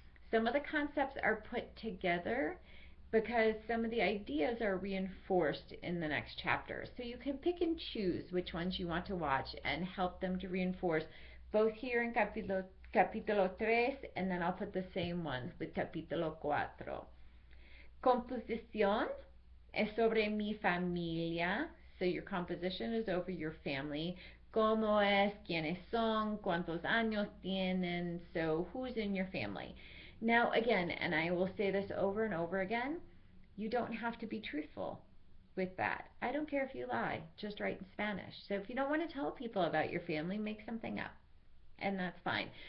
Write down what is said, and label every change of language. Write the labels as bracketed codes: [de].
[en] Some of the concepts are put together because some of the ideas are reinforced in the next chapter. So you can pick and choose which ones you want to watch and help them to reinforce both here in capítulo 3, and then I'll put the same ones with capítulo 4. [es] Composición es sobre mi familia. [en] So your composition is over your family. [es] ¿Cómo es? ¿Quiénes son? ¿Cuántos años tienen? [en] So who's in your family? Now again, and I will say this over and over again, you don't have to be truthful with that. I don't care if you lie, just write in Spanish. So if you don't want to tell people about your family, make something up. and that's fine.